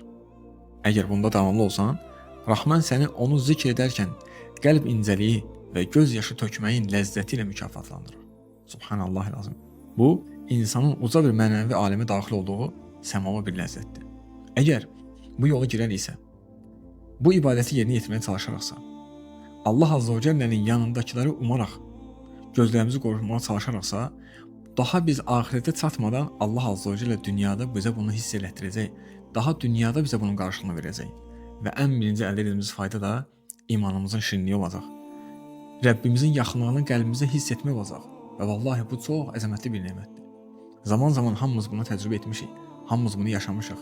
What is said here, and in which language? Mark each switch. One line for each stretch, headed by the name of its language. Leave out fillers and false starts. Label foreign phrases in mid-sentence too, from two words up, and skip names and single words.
Azerbaijani: Əgər bunda davamlı olsan, Rahman səni onu zikr edərkən qəlb incəliyi və göz yaşı tökməyin ləzzəti ilə mükafatlandırır.
Arabic: سبحان الله العظيم.
Azerbaijani: Bu, insanın uca bir mənəvi aləmə daxil olduğu səmavi bir ləzzətdir. Əgər bu yola girəriksə, bu ibadəti yerinə yetirməyə çalışaraqsa,
Arabic: الله عز وجل
Azerbaijani: yanındakiləri umaraq, gözlərimizi qorumaya çalışaraqsa, daha biz ahirete çatmadan
Arabic: الله عز وجل
Azerbaijani: dünyada bize bunu hiss elətdirəcək, daha dünyada bize bunun qarşılığını verəcək. Və ən birinci əldə edəcəyimiz fayda da imanımızın şirinliyi olacaq. Rəbbimizin yaxınlığını qəlbimizdə hiss etmək olacaq. Və vallahi bu çox əzəmətli bir nemətdir. Zaman-zaman hamımız bunu təcrübə etmişik, hamımız bunu yaşamışıq.